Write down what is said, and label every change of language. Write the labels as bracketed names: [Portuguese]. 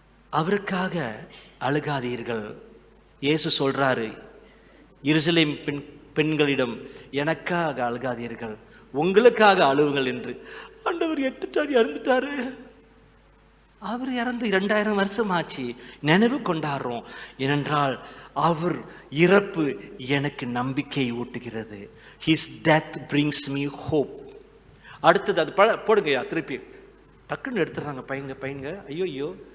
[Tamil] அவருக்காக அழுகாதீர்கள். இயேசு சொல்றாரு எருசலேம் பெண்களிடம், எனக்காக அழுகாதீர்கள், உங்களுக்காக அழுவுங்கள் என்று. ஆண்டவர் இறந்துட்டாரு. அவர் இறந்து 2000 வருஷம் ஆச்சு. நினைவு கொண்டாடுறோம். ஏனென்றால் அவர் இறப்பு எனக்கு நம்பிக்கை ஊட்டுகிறது. [English] His death brings me hope. [Tamil] அடுத்தது அது போடுங்கய்யா, திருப்பி டக்குன்னு எடுத்துடுறாங்க பையங்க. ஐயோ.